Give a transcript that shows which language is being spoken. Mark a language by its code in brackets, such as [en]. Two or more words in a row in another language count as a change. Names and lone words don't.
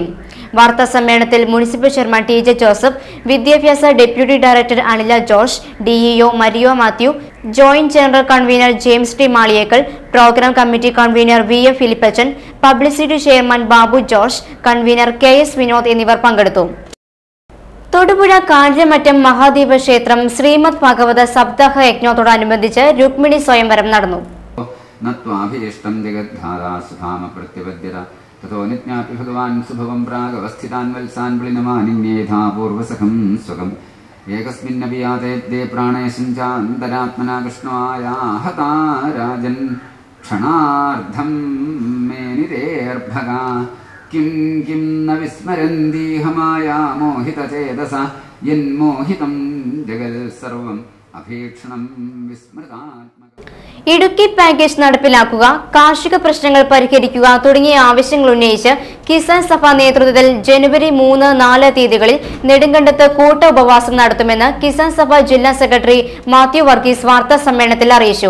[ml] വാർത്താ സമ്മേളനത്തിൽ മുനിസിപ്പൽ ചെയർമാൻ TJ ജോസഫ്, വിദ്യാഭ്യാസ ഡെപ്യൂട്ടി ഡയറക്ടർ അനില ജോർജ്, DEO മരിയോ മാത്യു, ജോയിന്റ് ജനറൽ കൺവീനർ ജെയിംസ് ടി മാളിയേക്കൽ, പ്രോഗ്രാം കമ്മിറ്റി കൺവീനർ VM ഫിലിപ്പച്ചൻ, പബ്ലിസിറ്റി ചെയർമാൻ ബാബു ജോർജ്, കൺവീനർ KS വിനോദ് എന്നിവർ പങ്കെടുത്തു. തൊടുപുഴ കാഞ്ഞിരമറ്റം മഹാദേവ ക്ഷേത്രം ശ്രീമദ് ഭാഗവത സപ്താഹ യജ്ഞത്തോടനുബന്ധിച്ച് രുക്മിണി സ്വയംവരം നടന്നു. [sa] ततो नित्यापि भगवान् सुभवं प्रागवस्थितान् वल्सान् प्लिनमानिन्येधा पूर्वसखं स्वकम् एकस्मिन्नपि याते प्राणयसञ्चान्तरात्मना कृष्णमायाहता राजन् क्षणार्धं मे निरेर्भगा किं किं न विस्मरन्तीह माया मोहितचेतसा यन्मोहितं जगत् सर्वम् अभीक्षणं विस्मृतात्मक. [ml] ഇടുക്കി പാക്കേജ് നടപ്പിലാക്കുക, കാർഷിക പ്രശ്നങ്ങൾ പരിഹരിക്കുക തുടങ്ങിയ ആവശ്യങ്ങൾ ഉന്നയിച്ച് കിസാൻ സഭ നേതൃത്വത്തിൽ ജനുവരി 3, 4 തീയതികളിൽ നെടുങ്കണ്ടത്ത് കൂട്ട ഉപവാസം നടത്തുമെന്ന് കിസാൻ സഭ ജില്ലാ സെക്രട്ടറി മാത്യു വർഗീസ് വാർത്താ സമ്മേളനത്തിൽ അറിയിച്ചു.